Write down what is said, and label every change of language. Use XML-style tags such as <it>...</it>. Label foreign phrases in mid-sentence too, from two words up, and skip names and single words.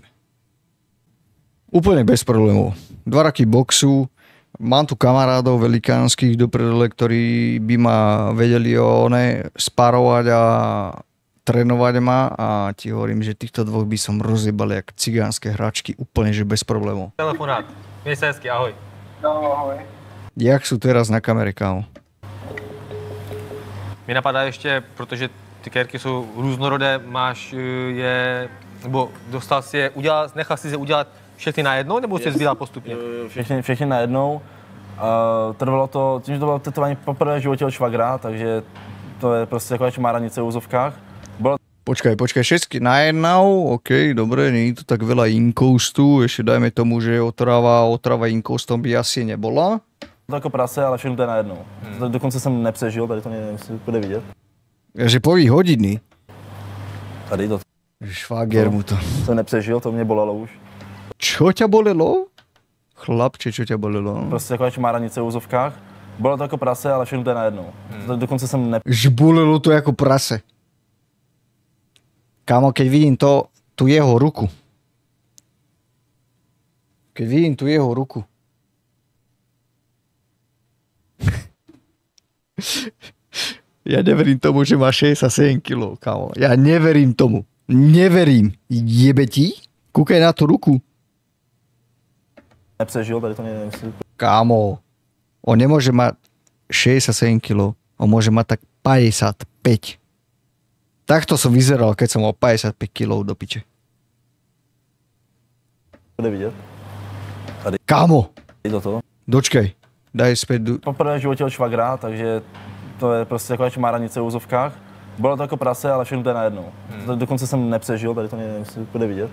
<sk>Úplne bez problémov. 2 roky boxu, mám tu kamarádov velikánskych do predele, ktorí by ma vedeli sparovať a trénovať ma a ti hovorím, že týchto dvoch by som rozjebal jak cigánske hračky, úplne, že bez problémov. Telefonát.</sk> <cs>Měj se hezky, ahoj. No, ahoj.</cs> <sk>Jak sú teraz na kamere, kámo?</sk> <cs>Mě napadá ještě, protože ty kérky jsou různorodé, máš je, nebo dostal si je, nechal si je udělat všechny najednou, nebo si je zbíral postupně? Všechny najednou. Trvalo to, tím, že to bylo tetování poprvé v životě od švagra, takže to je prostě taková čmáranice v úzovkách.</cs> <sk>Počkaj, všetky najednou, ok, dobre, nie je to tak veľa inkoustu, ešte dajme tomu, že otrava inkoustom by asi nebola.</sk> <cs>To jako prase, ale všechno to je najednou. Dokonce jsem nepřežil, tady to nevím, jestli bude vidět. Že poví hodiny. Tady to.</cs> <sk>Šváger mu to.</sk> <cs>Jsem nepřežil, to mě bolelo už.</cs> <sk>Čo ťa bolelo? Chlapče, čo ťa bolelo?</sk> <cs>Prostě taková čmáranice v úzovkách. Bylo to jako prase, ale všechno to je najednou. Dokonce jsem Že bolelo to jako prase.</cs> <sk>Kámo, keď vidím tú jeho ruku. Ja neverím tomu, že má 67 kg, kámo. Ja neverím tomu. Neverím. Jebe ti? Kúkaj na tú ruku.</sk> <cs>Nepřežil, tady to neviem.</cs> <sk>Kámo, on nemôže mať 67 kg. On môže mať tak 55. Takto som vyzeral, keď som mal 55 kg do piče.</sk> <cs>Bude vidět. Tady.</cs> <sk>Kámo! Toto. Dočkej, daj späť.</sk> <cs>Poprvé v životě od švagra, takže to je prostě taková čmáranice v úzovkách. Bylo to jako prase, ale všechno to je najednou. Dokonce jsem nepřežil, tady to nevím, jestli bude vidět.</cs>